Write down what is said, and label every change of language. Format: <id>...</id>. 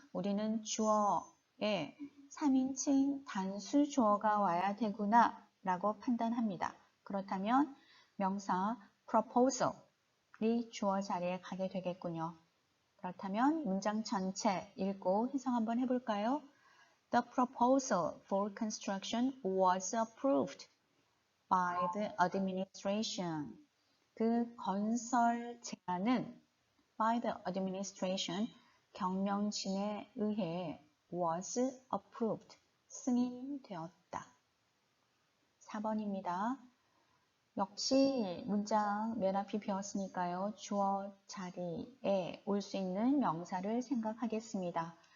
<ko>우리는 주어에 3인칭 단수 주어가 와야 되구나 라고 판단합니다. 그렇다면 명사 proposal이 주어 자리에 가게 되겠군요. 그렇다면 문장 전체 읽고 해석 한번 해볼까요?</ko> <en>The proposal for construction was approved by the administration.</en> <ko>그 건설 제안은</ko> <en>by the administration,</en> <ko>경영진에 의해</ko> <en>was approved,</en> <ko>승인되었다. 4번입니다. 역시 문장 맨 앞이 비었으니까요. 주어 자리에 올 수 있는 명사를 생각하겠습니다.</ko>